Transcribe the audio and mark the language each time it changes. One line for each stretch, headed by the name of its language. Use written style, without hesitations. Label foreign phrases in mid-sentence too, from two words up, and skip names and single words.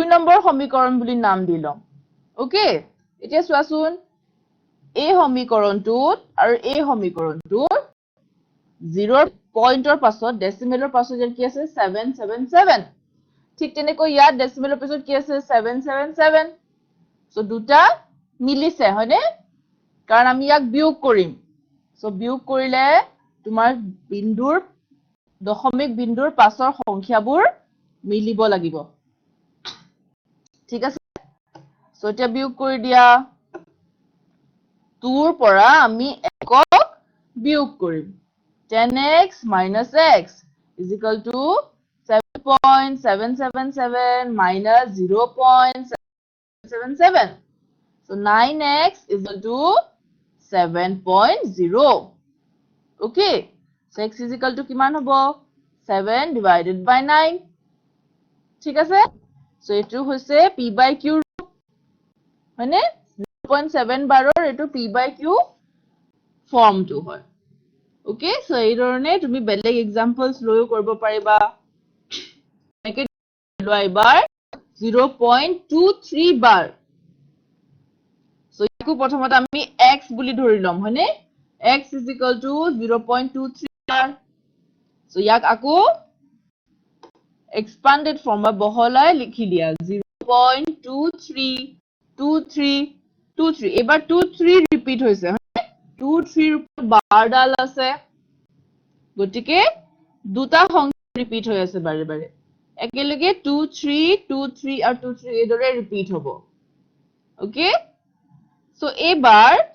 Assamese: নম্বৰ সমীকৰণ বুলি নাম দিলম ওকে এতিয়া চোৱাচোন এই সমীকৰণটোত আৰু এই সমীকৰণটোৰ 0 পইণ্টৰ পাছত ডেসিমেলৰ পাছত কি আছে 777 ঠিক তেনেকৈ ইয়াত ডেসিমেলৰ পাছত কি আছে 777 সো দুটা মিলিছে হয়নে কাৰণ আমি ইয়াক বিয়োগ কৰিম সো বিয়োগ কৰিলে তোমাৰ বিন্দুৰ দশমিক বিন্দুৰ পাছৰ সংখ্যাবোৰ মিলিব লাগিব ঠিক আছে সো এতিয়া বিয়োগ কৰি দিয়া 2 ৰ পৰা আমি একক বিয়োগ কৰিম
English: 10x minus x is equal to 7.777 minus 0.777. So 9x is equal to 7.0. Okay. So x is equal to
Assamese: কিমান হ'ব
English: 7 divided by 9.
Assamese: ঠিক আছে? So এটো হৈছে
English: p by q
Assamese: হয়নে 0.7 বাৰৰ এটো
English: p by q
Assamese: ফৰ্মটো হয়
English: Okay, so
Assamese: এই ধৰণে তুমি বেলেগ এক্সাম্পলস লৈও কৰিব পাৰিবা একে লোৱা এবাৰ 0.23 বাৰ সো ইয়াকো প্ৰথমতে আমি x বুলি ধৰি লম হয়নে
English: x is equal to 0.23
Assamese: বাৰ সো ইয়াক আকৌ
English: expanded form
Assamese: বা বহলাই লিখি দিয়া 0.23 এবাৰ 23 ৰিপিট হৈছে 23 ৰ বাৰডাল আছে গটিকে দুটা সংখ্যা ৰিপিট হৈ আছে বাৰে বাৰে একেলগে 23 আৰু 23 এদৰে ৰিপিট হ'ব ওকে সো এবাৰ